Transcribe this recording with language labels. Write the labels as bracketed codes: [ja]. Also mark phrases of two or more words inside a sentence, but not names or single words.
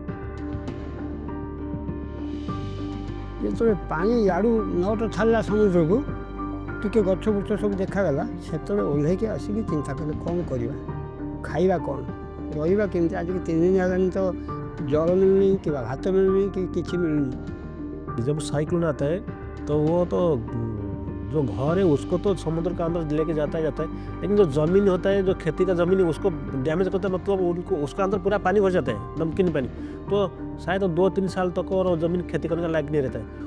[or] ଯେତେବେଳେ ପାଣି ଇଆଡ଼ୁ ନଅଟ ଛାଡ଼ିଲା ସମୁଦ୍ରକୁ, ଟିକେ ଗଛ ବୁଛ ସବୁ ଦେଖାଗଲା, ସେତେବେଳେ ଓହ୍ଲେଇକି ଆସିକି ଚିନ୍ତା କଲେ କ'ଣ କରିବା, ଖାଇବା କ'ଣ, ରହିବା କେମିତି। ଆଜିକି 3 ଦିନ ହେଲାଣି ତ ଜଳ ମିଳୁନି, କିମ୍ବା ଭାତ ମିଳୁନି, କି କିଛି ମିଳୁନି। [hi] जब साइक्लोन आता है तो वो तो जो घर है उसको तो समुद्र का अंदर लेके जाता है, लेकिन जो ज़मीन होता है, जो खेती का ज़मीन है, उसको डैमेज करता है। मतलब उनको उसका अंदर पूरा पानी भर जाता है, नमकीन पानी। तो शायद 2-3 साल तक और ज़मीन खेती करने का लायक नहीं रहता है।